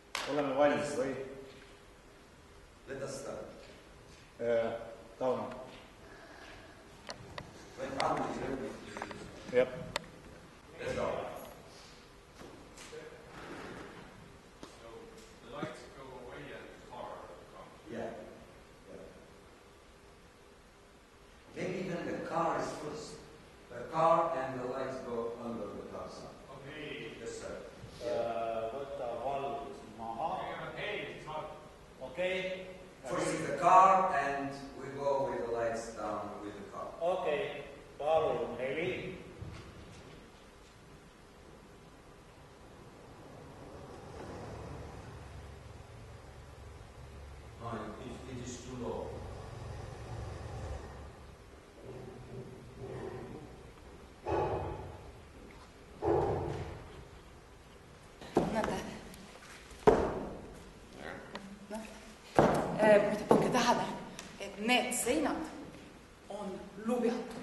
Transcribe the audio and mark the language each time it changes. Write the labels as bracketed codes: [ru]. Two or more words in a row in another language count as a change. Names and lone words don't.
[et] Oleme valmis või? [en] Let us start. Tauno. When Tauno is ready. Yep. Let's go. So the lights go away and the car comes. Yeah. Maybe even the car is first. The car and the lights go under the car sign. Okay. Yes, sir. [et] Võta valgus maha. [en] Hey, it's hot. [et] Okei. [en] First is the car and we go with the lights down with the car. [et] Okei. Palun 4. [en] No, it is too low. [et] Muide, pange tähele, et need seinad on lubjatud.